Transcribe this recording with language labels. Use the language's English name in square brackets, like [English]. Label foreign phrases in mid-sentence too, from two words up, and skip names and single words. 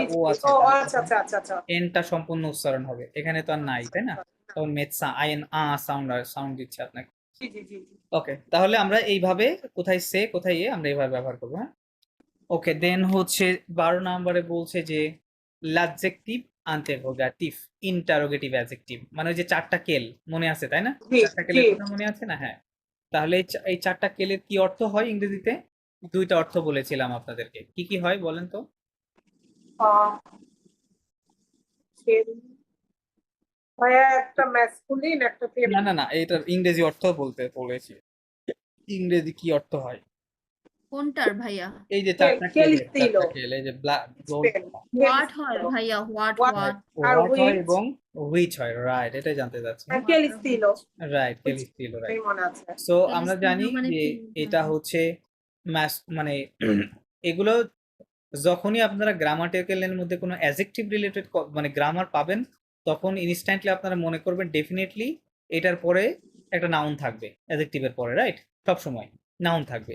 [Bangla] ও জি জি। আছে, ও তাহলে আচ্ছা আচ্ছা আচ্ছা আচ্ছা। এনটা সম্পূর্ণ উচ্চারণ হবে, এখানে তো আর নাই, তাই না? তখন মেডসা আইএন সাউন্ড দিচ্ছে আপনাকে। জি জি জি জি। ওকে, তাহলে আমরা এইভাবে কোথায় সে কোথায় এ আমরা এইভাবে ব্যবহার করবো, হ্যাঁ। ওকে, দেন হচ্ছে 12 নম্বরে বলছে যে [French] l'adjectif interrogatif, [English] interrogative adjective, [Bangla] মানে ওই যে 4টা কেল মনে আছে, তাই না? জি 4টা জি। কেলের কথা মনে আছে না? হ্যাঁ, তাহলে এই 4টা কেলের কি অর্থ হয় ইংরেজিতে? দুইটা অর্থ বলেছিলাম আপনাদেরকে, কি কি হয় বলেন তো? আহ, ভাইয়া একটা ম্যাসকুলিন, একটা না ফেমিনিন। না না, এটার ইংরেজি অর্থ বলতে বলেছি, ইংরেজি কি অর্থ হয়? কোনটার ভাইয়া? এই যে 4টা কেলের, কেলিস্তিলো। 4টা কেল, এই যে [English] black gold, [Bangla] স্পেল হোয়াট হয় কেলিস্তিলো। ভাইয়া, হোয়াট What হোয়াট আর হোয়াট হয় হুইচ? এবং হুইচ হয়, রাইট, এটাই জানতে চাচ্ছি, আর হোয়াট আর কেলিস্তিলো। হুইচ। রাইট, হুইচ কেলিস্টিল, রাইট। এই মনে আছে। সো আমরা ক্যালিস্টিনো জানি মানে যে কি? এটা হচ্ছে মানে এগুলো যখনই আপনারা গ্রামাটিক্যালের মধ্যে কোনো [English] adjective related [Bangla] মানে গ্রামার পাবেন, তখন ইনস্ট্যান্টলি আপনারা মনে করবেন ডেফিনেটলি এটার পরে একটা নাউন থাকবে, অ্যাডজেক্টিভের পরে, রাইট, সব সময় নাউন থাকবে।